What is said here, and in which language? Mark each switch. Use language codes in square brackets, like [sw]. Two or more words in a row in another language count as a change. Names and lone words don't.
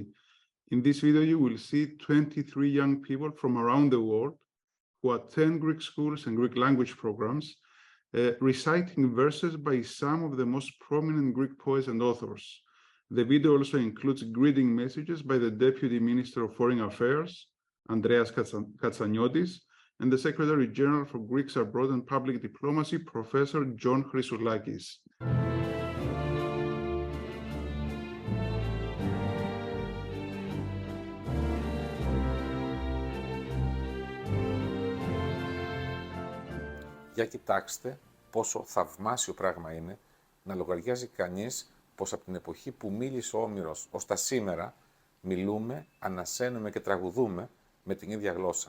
[en] In this video, you will see 23 young people from around the world who attend Greek schools and Greek language programs, reciting verses by some of the most prominent Greek poets and authors. The video also includes greeting messages by the Deputy Minister of Foreign Affairs, Andreas Katsaniotis, and the Secretary General for Greeks Abroad and Public Diplomacy, Professor John Chrysoulakis. [el] Για κοιτάξτε πόσο θαυμάσιο πράγμα είναι να λογαριάζει κανείς πως από την εποχή που μίλησε ο Όμηρος ως τα σήμερα μιλούμε, ανασένουμε και τραγουδούμε με την ίδια γλώσσα.